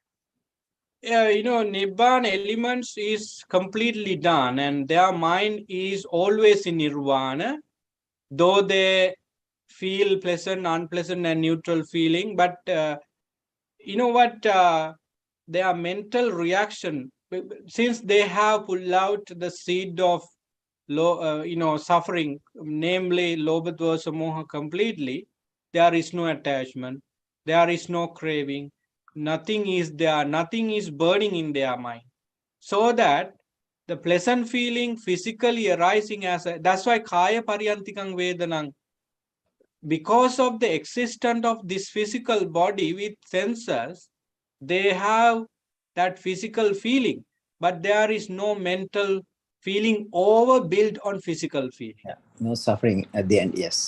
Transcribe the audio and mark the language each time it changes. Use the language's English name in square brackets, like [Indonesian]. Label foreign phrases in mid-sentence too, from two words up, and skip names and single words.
[English] Yeah, Nibbana elements is completely done, and their mind is always in Nirvana, though they feel pleasant, unpleasant, and neutral feeling. But you know what? Their mental reaction, since they have pulled out the seed of suffering, namely [Pali] lobha moha [English] completely, there is no attachment, there is no craving, nothing is there, nothing is burning in their mind. So that the pleasant feeling physically arising that's why [Pali] kaya paryantikang vedanang, [English] because of the existence of this physical body with senses, they have that physical feeling, but there is no mental feeling overbuilt on physical feeling. Yeah. No suffering at the end. Yes.